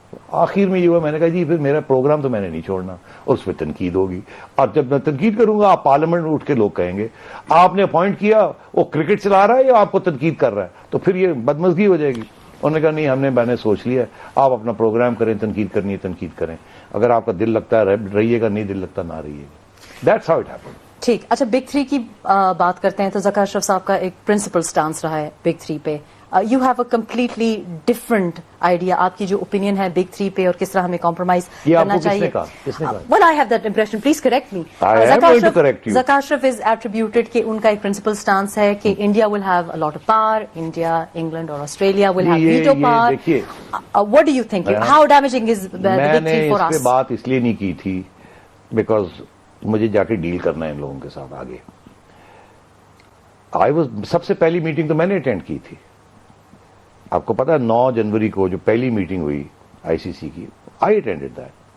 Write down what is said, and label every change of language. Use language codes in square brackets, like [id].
[ur] آخر میں یہ ہوا, میں نے کہا جی پھر میرا پروگرام تو میں نے نہیں چھوڑنا, اور اس پہ تنقید ہوگی, اور جب میں تنقید کروں گا آپ پارلیمنٹ میں اٹھ کے لوگ کہیں گے آپ نے اپوائنٹ کیا, وہ کرکٹ چلا رہا ہے یا آپ کو تنقید کر رہا ہے, تو پھر یہ بدمزگی ہو جائے گی. انہوں نے کہا نہیں, میں نے سوچ لیا, آپ اپنا پروگرام کریں, تنقید کرنی ہے تنقید کریں, اگر آپ کا دل لگتا ہے رہیے گا, نہیں دل لگتا نہ رہیے گا. [en] That's how it happened. [ur] ٹھیک. اچھا, بگ 3 کی بات کرتے ہیں تو ذکا اشرف صاحب کا ایک پرنسپل سٹانس رہا ہے بگ 3 پہ. [en] you have a completely different idea. [ur] آپ کی جو opinion ہے Big Three پہ اور کس طرح ہمیں compromise کرنا چاہیے. [en] Well, I have that impression. Please correct me. I am going to correct you. Zaka Ashraf is attributed [ur] کہ ان کا ایک [en] principal stance ہے کہ India will have a lot of power. India, England or Australia will have veto power. What do you think? How damaging is the Big Three for us? [ur] میں نے اس پہ بات اس لیے نہیں کی تھی بیکاز مجھے جا کے ڈیل کرنا ہے ان لوگوں کے ساتھ آگے. سب سے پہلی میٹنگ تو میں نے اٹینڈ کی تھی. آپ کو پتا ہے 9 جنوری کو جو پہلی میٹنگ ہوئی آئی سی سی کی, [en] I attended that.